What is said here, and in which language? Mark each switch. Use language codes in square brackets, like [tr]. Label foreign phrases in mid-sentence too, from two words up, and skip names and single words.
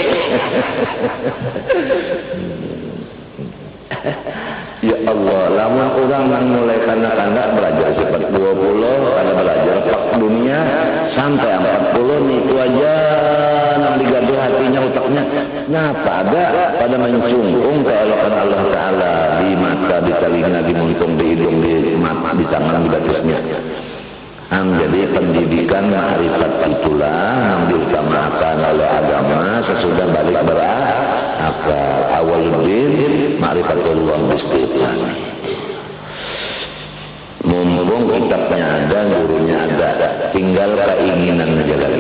[bjn] Ya Allah, lamun orang yang mulai kanak-kanak belajar sifat 20 kada belajar dunia sampai 40 nih itu aja nang digaduh hatinya utaknya nyapa ada pada mencungkung keelokan [ar] الله تعالى [bjn] di mata, di telinga, di muntung, di hidung, di mata, di tangan, di batisnya. [id] Jadi pendidikan ma'rifat itulah yang diutamakan oleh agama sesudah balik berakal. [ar] أول الدين معرفة الله باستقلال. [id] Mumpung kitabnya ada, gurunya ada, tinggal keinginan aja lagi.